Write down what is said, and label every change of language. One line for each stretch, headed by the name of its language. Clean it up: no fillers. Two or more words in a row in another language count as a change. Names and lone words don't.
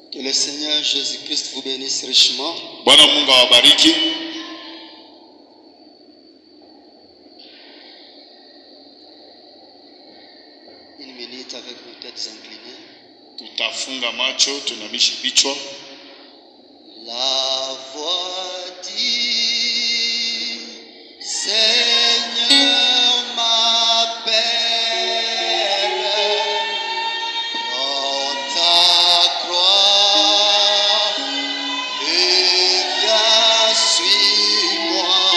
French: le Seigneur Jésus-Christ vous bénisse richement.
Swahili: Bwana Mungu awabariki.
French: Une minute avec nos têtes inclinées.
Swahili: Tutafunga macho, tunamishe vichwa.
French: La voix dit, Seigneur m'appelle, prends ta croix et viens, suis-moi.